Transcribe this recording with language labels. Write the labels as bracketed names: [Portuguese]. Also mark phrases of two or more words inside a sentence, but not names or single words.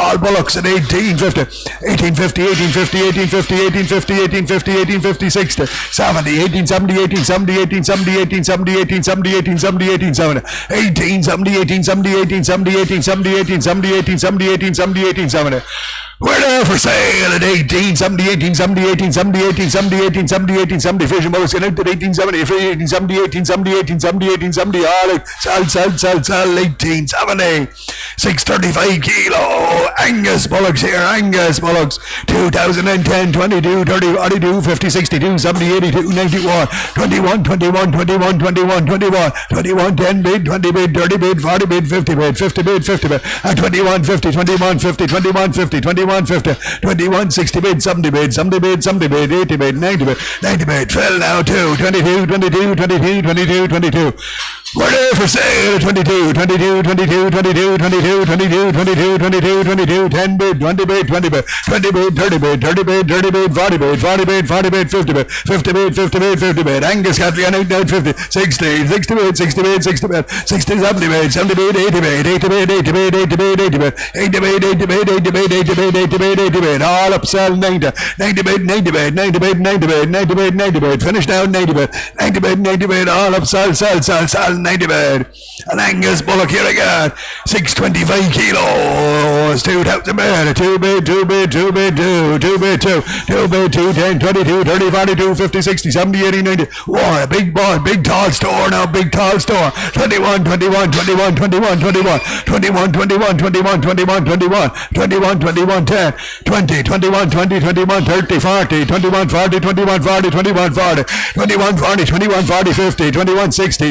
[English] All bullocks at 1850, 1850, 1850, 1850, 1850, 1850, 1850, 60, 70, 1870, 1870, 1870, 1870, 1870, 1870, 1870, 1870, 1870, 1870, 1870, 1870. We're there for sale at 1870, 1870, 1870, 1870, 1870, 1870. Fishing boats get out at 1870, 1870, 1870, 1870, 1870. All sell, 1870. 635 kilo Angus bullocks here, Angus bullocks. 2010, 22, 30, 42, 50, 62, 70, 82, 91, 21, 21, 21, 21, 21, 21, 10 bid, 20 bid, 30 bid, 40 bid, 50 bid, 50 bid, 50 bid, 21, 50, 21, 50, 21, 50, 21, 50, 21, 60 bid, 70 bid, 70 bid, 70 bid, 80 bid, 90 bid, 90 bid, fill now 2, 22, 22, 22, 22, 22. We're there for sale. 22, 22, 22, 22, 22, 22, 22, 22, 22, 10 bid, 20 bid, 20 bid, 20 bid, 30 bid, 30 bid, 30 bid, 40 bid, 40 bid, 40 bid, 50 bid, 50 bid, 50 bid, 50 bid. Angus Catley on 8 down 50, 60, 60 bid, 60 bid, 60 bid, 60, 70 bid, 70 bid, 80 bid, 80 bid, 80 bid, 80 bid, 80 bid, 80 bid, 80 bid, 80 bid, 80 bid, 80 bid, 80 bid. All up sell 90, 90 bid, 90 bid, 90 bid, 90 bid, 90 bid, 90 bid. Finish down 90 bid, 90 bid, 90 bid. All up sell 90 bid. An Angus bullock here again, 625 kilos, 2,000 bid, 2 bid, 2 bid, 2 bid, 2, 2 bid, 2, 2 bid, 2, 10, 22, 30, 42, 50, 60, 70, 80, 90. Wow, big boy, big tall store now, big tall store. 21, 21, 21, 21, 21, 21, 21, 21, 21, 21, 21, 21, 10, 20, 21, 20, 21, 30, 40, 21, 40, 21, 40, 21, 40, 21, 40, 21, 40, 50, 21, 60.